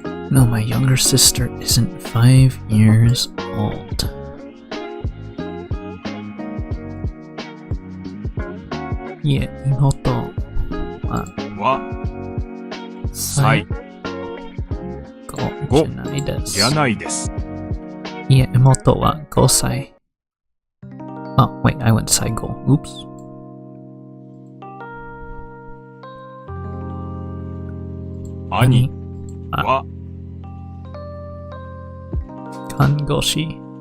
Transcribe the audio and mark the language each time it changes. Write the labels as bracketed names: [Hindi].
[English] No, my younger sister isn't 5 years old. [Japanese] Yeah, 妹は最後じゃないです。じゃないです。いえ、妹は5歳。 [English] Oh, wait, I went 最後。 Oops. [Japanese] 兄は看護師